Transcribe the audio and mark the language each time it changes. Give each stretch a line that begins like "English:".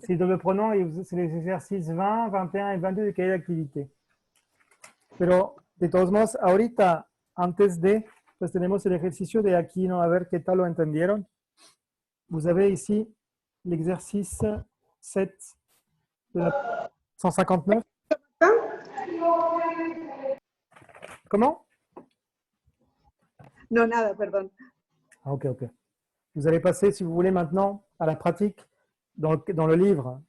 French: Si le prenons, c'est les exercices 20, 21 et 22 de cahier d'activité.
Spanish: Pero, de todos modos, ahorita, antes de, pues tenemos el ejercicio de aquí, ¿no? A ver qué tal lo entendieron.
French: Vous avez ici l'exercice 7 de la 159. Comment?
Spanish: No, nada, perdón. Ah, ok, ok.
French: Vous allez passer, si vous voulez, maintenant à la pratique dans le livre.